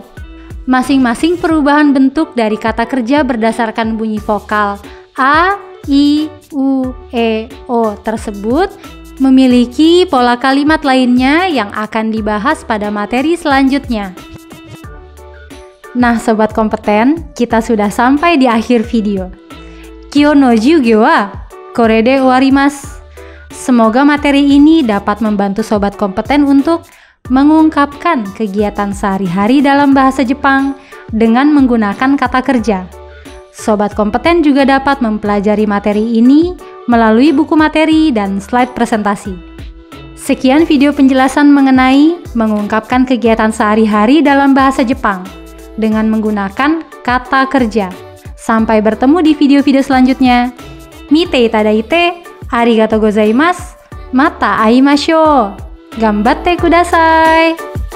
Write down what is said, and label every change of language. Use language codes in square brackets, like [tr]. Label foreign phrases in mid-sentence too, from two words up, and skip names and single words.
[id] Masing-masing perubahan bentuk dari kata kerja berdasarkan bunyi vokal A, I, U, E, O tersebut memiliki pola kalimat lainnya yang akan dibahas pada materi selanjutnya. Nah, sobat kompeten, kita sudah sampai di akhir video. [ja] 今日の授業はこれで終わります. [id] Semoga materi ini dapat membantu sobat kompeten untuk mengungkapkan kegiatan sehari-hari dalam bahasa Jepang dengan menggunakan kata kerja. Sobat kompeten juga dapat mempelajari materi ini melalui buku materi dan slide presentasi. Sekian video penjelasan mengenai mengungkapkan kegiatan sehari-hari dalam bahasa Jepang dengan menggunakan kata kerja. Sampai bertemu di video-video selanjutnya. [ja] 見ていただいて、ありがとうございます. また会いましょう。頑張ってください.